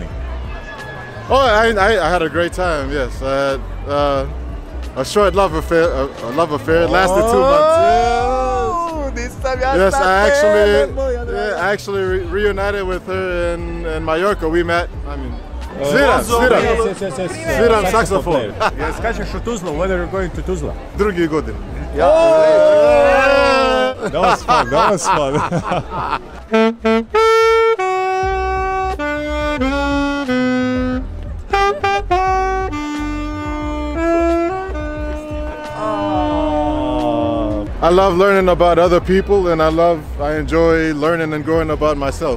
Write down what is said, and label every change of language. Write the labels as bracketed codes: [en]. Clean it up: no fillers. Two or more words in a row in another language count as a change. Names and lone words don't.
[en] Oh, I had a great time. Yes, a short love affair. A love affair. It lasted 2 months. Yes, I actually reunited with her in Mallorca. We met. [bs] Sviram saksofon. Yes, skačeš u Tuzlu. [en] When are you going to Tuzla? [bs] Drugi godin. [en] That was fun. That was fun. I love learning about other people, and I enjoy learning and growing about myself.